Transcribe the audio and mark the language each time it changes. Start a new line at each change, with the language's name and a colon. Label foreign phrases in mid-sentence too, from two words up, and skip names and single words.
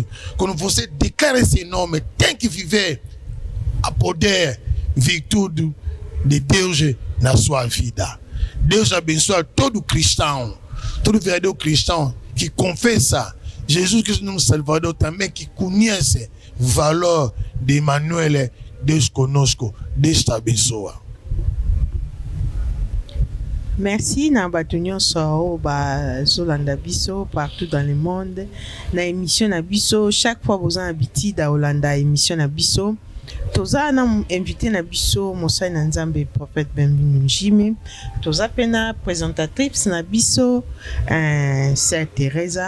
Portuguese: Quando você declara esse nome, tem que viver a poder, virtude de Deus na sua vida. Deus abençoa todo cristão, todo verdadeiro cristão que confessa Jesus Cristo como Salvador, também que conhece o valor de Emmanuel, Deus conosco. Deus te abençoa.
Lingala: Merci na bato nyonso ba zolanda biso
French: partout dans le monde
Lingala: na émission na biso.
French: Chaque fois vous en habitude à
Lingala: Olanda émission na biso toza na invité na biso Mosai na Nzambe prophète Bienvenu Jimé, toza pena présentatrice na biso Sœur Teresa.